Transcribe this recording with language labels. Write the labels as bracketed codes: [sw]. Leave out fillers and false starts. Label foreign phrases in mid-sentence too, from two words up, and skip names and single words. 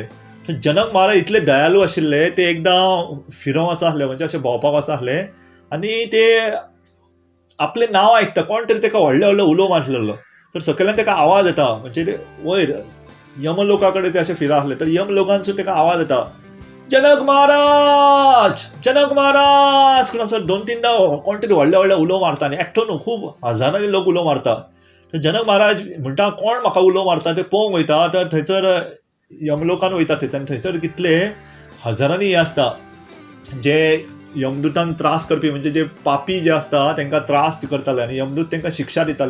[kok] तर जनक महाराज इतले दयालू आशिल्ले, ते एकदां फिरोंक वच आसले, म्हणजे अशें भोंवपाक वच आसले. आनी ते आपलें नांव आयकता, कोण तरी ताका व्हडले व्हडले उलो मारलेलो. तर सकयल्यान ताका आवाज येता, म्हणजे ते वयर यमलोका कडेन ते अशें फिरत आसले. तर यमलोकांसून ताका आवाज येता, जनक महाराज, जनक महाराज करून असं 2-3दा कोण तरी व्हडले व्हडले उलो मारता. आनी एकटो न्हू, खूब हजारांनी लोक उलो मारता. तर जनक महाराज म्हणटा कोण म्हाका उलो मारता ते पळोवंक वयता. तर थंयसर यमलोकान वयता थंयसर कितले हजारांनी हे आसता जे यमदूतांक त्रास करपी, म्हणजे जे पापी जे आसता तांकां त्रास करताले आनी यमदूत तांकां शिक्षा दिताले.